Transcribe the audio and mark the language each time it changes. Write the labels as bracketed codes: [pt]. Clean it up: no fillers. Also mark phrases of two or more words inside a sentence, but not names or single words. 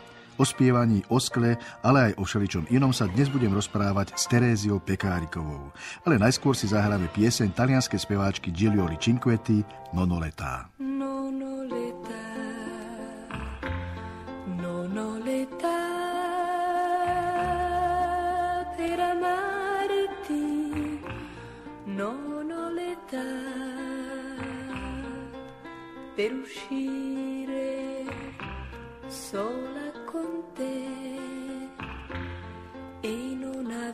[sk] O spievaní, o skle, ale aj o všeličom inom sa dnes budem rozprávať s Teréziou Pekárikovou. Ale najskôr si zahráme pieseň talianskej speváčky Giulioli Cinquetti Nonoleta. [it] Nonoleta, nonoleta, per amarti, nonoleta, per uscire sola con te e non